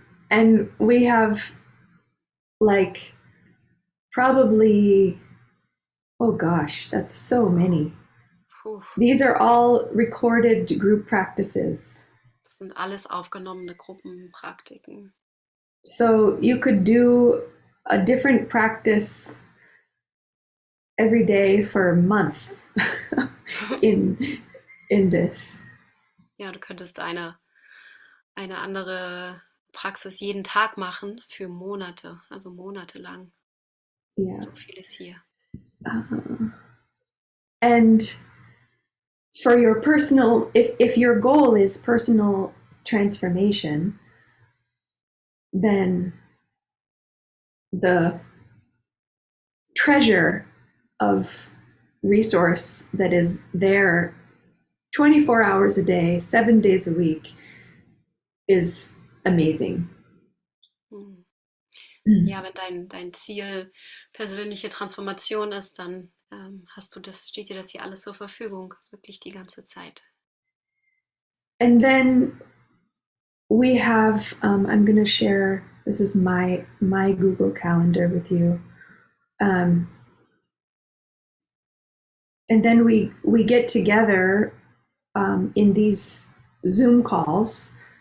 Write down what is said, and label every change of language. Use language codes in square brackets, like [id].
[en] And we have like probably, oh gosh, that's so many. Puh, These are all recorded group practices. [de] das sind alles aufgenommene Gruppenpraktiken. [en] So you could do a different practice every day for months in this. [de] Ja, du könntest eine andere Praxis jeden Tag machen für Monate, also monatelang. [en] Yeah. [de] So viel ist hier. [en] And for your personal, if your goal is personal transformation, then the treasure of resource that is there 24 hours a day, 7 days a week is amazing. [de] Ja, wenn dein Ziel persönliche Transformation ist, dann steht dir das hier alles zur Verfügung, wirklich die ganze Zeit. [en] And then we have, I'm going to share, this is my Google Calendar with you. And then we get together in these Zoom calls.